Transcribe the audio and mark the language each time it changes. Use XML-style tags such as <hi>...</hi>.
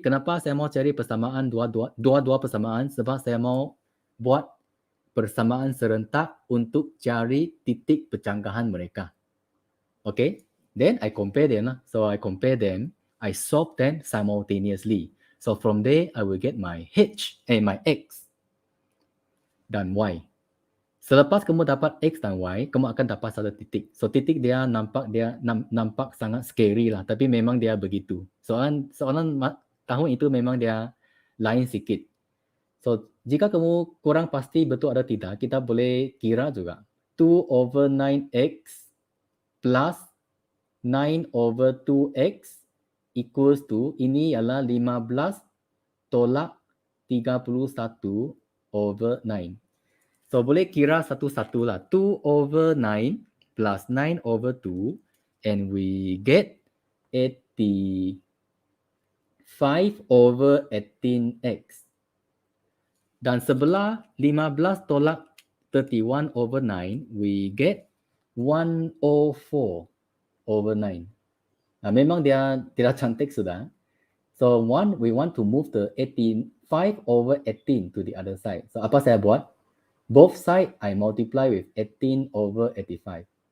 <ms>Kenapa saya mau cari persamaan dua persamaan? Sebab saya mau buat persamaan serentak untuk cari titik percanggahan mereka.</ms> <en>Okay, then I compare them. So I compare them. I solve them simultaneously. So from there, I will get my my x dan y.</en> <ms>Selepas kamu dapat x dan y, kamu akan dapat satu titik. So titik dia nampak sangat scary lah, tapi memang dia begitu. Soalan tahun itu memang dia lain sikit. So jika kamu kurang pasti betul atau tidak, kita boleh kira juga.</ms> <en>2 over 9x plus 9 over 2x equals to,</en> <ms>ini ialah 15 tolak</ms> <en>31 over 9.</en> <ms>So boleh kira satu-satu lah.</ms> <en>2 over 9 plus 9 over 2, and we get 85 over 18x.</en> <ms>Dan sebelah 15 tolak</ms> <en>31 over 9, we get 104 over 9.</en> <ms>Memang dia tidak cantik sudah.</ms> <en>So we want to move the 5 over 18 to the other side.</en> <ms>So apa saya buat?</ms> <en>Both side I multiply with 18 over 85.</en>